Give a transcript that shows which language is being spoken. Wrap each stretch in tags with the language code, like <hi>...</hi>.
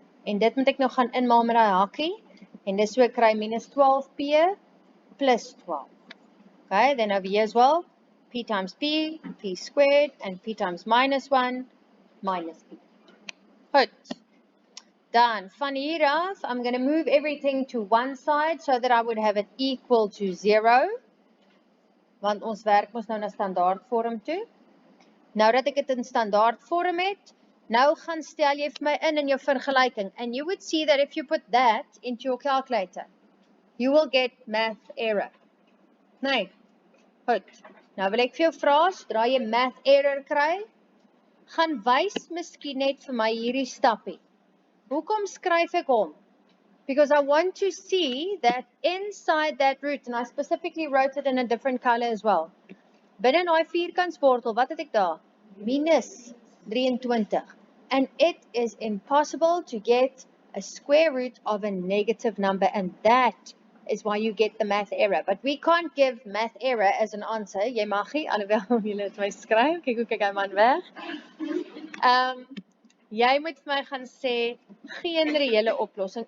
<af>En dit moet ek nou gaan inmaal met daai hakkie. En dis so ek kry minus 12p plus 12.</af> <en>Okay, then over here as well. P times p squared, and p times minus 1, minus p. Goed.</en> <af>Dan, van hier af,</af> <en>I'm going to move everything to one side so that I would have it equal to 0.</en> <af>Want ons werk mos nou na standaard vorm toe. Nou dat ek dit in standaard vorm het, nou gaan stel jy vir my in jou vergelyking.</af> <en>And you would see that if you put that into your calculator, you will get math error.</en> <af>Nee. Goed. Nou wil ek vir jou vra, sodra jy math error kry, gaan wys miskien net vir my hierdie stappie. Hoekom skryf ek hom?</af> <en>Because I want to see that inside that root, and I specifically wrote it in a different color as well.</en> <af>Binne daai vierkantswortel, wat het ek daar? Minus 23.</af> <en>And it is impossible to get a square root of a negative number, and that is why you get the math error. But we can't give math error as an answer.</en> <af>Jy mag nie, alhoewel julle het my skryf. Kyk hoe kyk hy man weg. Jy moet vir my gaan sê, geen reële oplossing.</af>